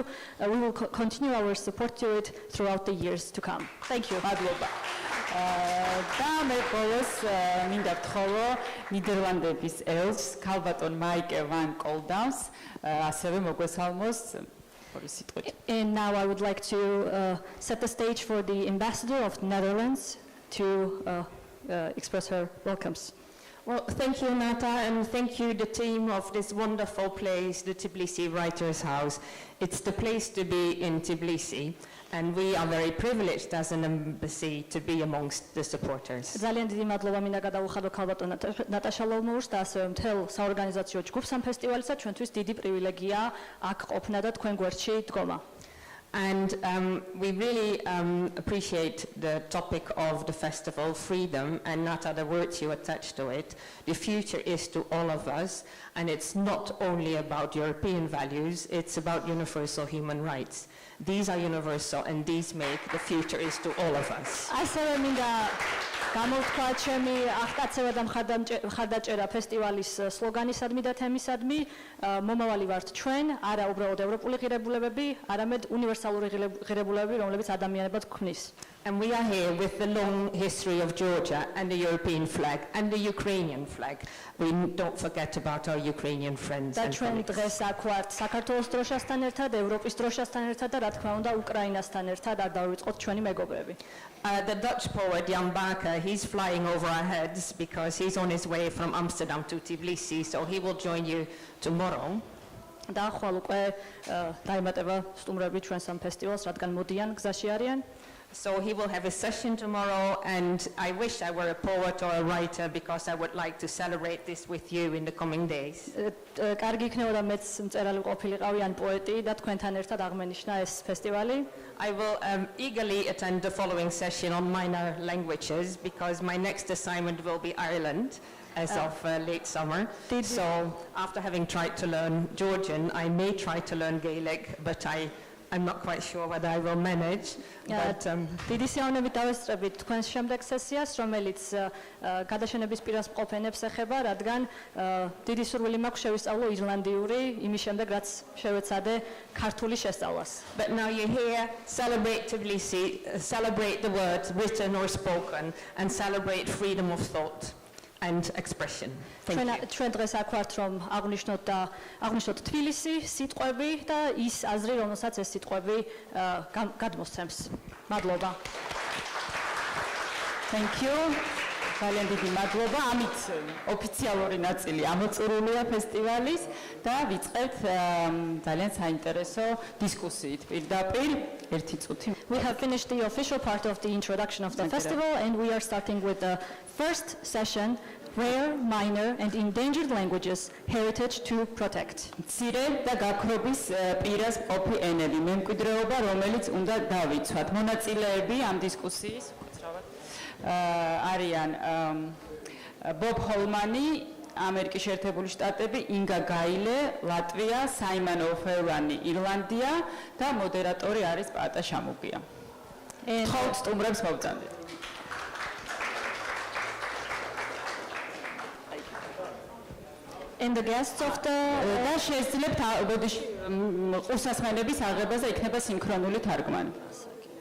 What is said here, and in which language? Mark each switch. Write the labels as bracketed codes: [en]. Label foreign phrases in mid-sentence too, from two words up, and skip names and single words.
[en] We will continue our support to it throughout the years to come. Thank you. [ka] მადლობა. და მე ყოველს მინდა ვთხოვო ნიდერლანდების ელს ქალბატონ მაიკე ვან კოლდაუნს ასევე მოგვესალმოს ორი სიტყვით. [en] And now I would like to set the stage for the ambassador of the Netherlands to express her welcomes. Well, thank you, Nata, and thank you, the team of this wonderful place, the Tbilisi Writers' House. It's the place to be in Tbilisi, and we are very privileged as an embassy to be amongst the supporters. [ka] ძალიან დიდი მადლობა მინდა გადაუხადო ქალბატონ ნატაშა ლომურს და ასევე მთელ საორგანიზაციო ჯგუფს ამ ფესტივალისა. ჩვენთვის დიდი პრივილეგია აქ ყოფნა და თქვენ გვერდში დგომა. [en] And we really appreciate the topic of the festival, freedom, and Nata, the words you attached to it. The future is to all of us, and it's not only about European values, it's about universal human rights. These are universal, and these make the future is to all of us. [ka] გამოვთქვა ჩემი აღტაცება და მხარდაჭერა ფესტივალის სლოგანისადმი და თემისადმი მომავალი ვართ ჩვენ, არა უბრალოდ ევროპული ღირებულებები, არამედ უნივერსალური ღირებულებები, რომლებიც ადამიანებად გვქმნის. [en] And we are here with the long history of Georgia and the European flag and the Ukrainian flag. We don't forget about our Ukrainian friends [ka] და [en] and [ka] ჩვენ [en] colleagues. [ka] დღეს აქ ვართ საქართველოს დროშასთან ერთად, ევროპის დროშასთან ერთად და რა თქმა უნდა უკრაინასთან ერთად, არ დავიწყოთ ჩვენი მეგობრები. [en] The Dutch poet Jan Baker, he's flying over our heads because he's on his way from Amsterdam to Tbilisi, so he will join you tomorrow. [ka] და ხვალ უკვე დაემატება სტუმრები ჩვენს ამ ფესტივალს, რადგან მოდიან გზაში არიან. [en] So he will have a session tomorrow, and I wish I were a poet or a writer because I would like to celebrate this with you in the coming days. [ka] კარგი იქნებოდა მეც მწერალი ყოფილიყავი ან პოეტი და თქვენთან ერთად აღმენიშნა ეს ფესტივალი. [en] I will eagerly attend the following session on minor languages because my next assignment will be Ireland as of late summer. So after having tried to learn Georgian, I may try to learn Gaelic, but I'm not quite sure whether I will manage. [ka] დიდი სიამოვნებით დავესწრებით თქვენს შემდეგ სესიას, რომელიც გადაშენების პირას მყოფენებს ეხება, რადგან დიდი სურვილი მაქვს შევისწავლო ირლანდიური, იმის შემდეგ რაც შევეცადე ქართული შესწავლას. [en] But now you're here, celebrate Tbilisi, celebrate the words written or spoken, and celebrate freedom of thought and expression. Thank you. [ka] ჩვენ დღეს აქ ვართ, რომ აღვნიშნოთ თბილისი, სიტყვები და ის აზრი, რომელსაც ეს სიტყვები გადმოსცემს. მადლობა. [en] Thank you. [ka] ძალიან დიდი მადლობა. ამით ოფიციალური ნაწილი ამოწურულია ფესტივალის და ვიწყებთ ძალიან საინტერესო დისკუსიით. პირდაპირ ერთი წუთი. [en] We have finished the official part of the introduction of the festival, and we are starting with the first session, Rare, Minor and Endangered Languages, Heritage to Protect. [ka] მცირე და გაქრობის პირას მყოფი ენები, მემკვიდრეობა, რომელიც უნდა დავიცვათ. მონაწილეები ამ დისკუსიის არიან ბობ ჰოლმანი, ამერიკის შეერთებული შტატები, ინგა გაილე, ლატვია, საიმონ ოფეურანი, ირლანდია და მოდერატორი არის პატა შამუგია. თხოვთ სტუმრებს მოვწანდეთ. [en] And the guests of the [ka] და შეძლებთ ბოდიში ყურსასმენების აღებაზე იქნება სინქრონული თარგმანი.